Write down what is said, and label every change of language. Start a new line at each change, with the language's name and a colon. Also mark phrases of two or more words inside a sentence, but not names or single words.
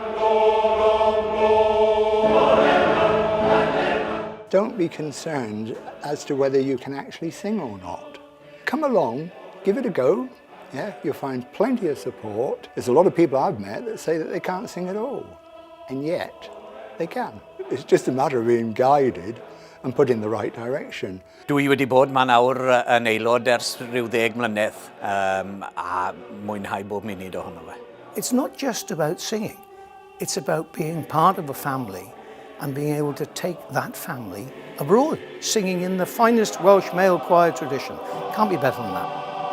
English: Don't be concerned as to whether you can actually sing or not. Come along, give it a go. Yeah, you'll find plenty of support. There's a lot of people I've met that say that they can't sing at all, and yet they can. It's just a matter of being guided and put in the right direction.
Welsh: Dwi wedi bod ma nawr yn aelod ers rhyw 10 mlynedd a mwynhau bob munud ohono fe.
English: It's not just about singing, it's about being part of a family and being able to take that family abroad, singing in the finest Welsh male choir tradition. Can't be better than that.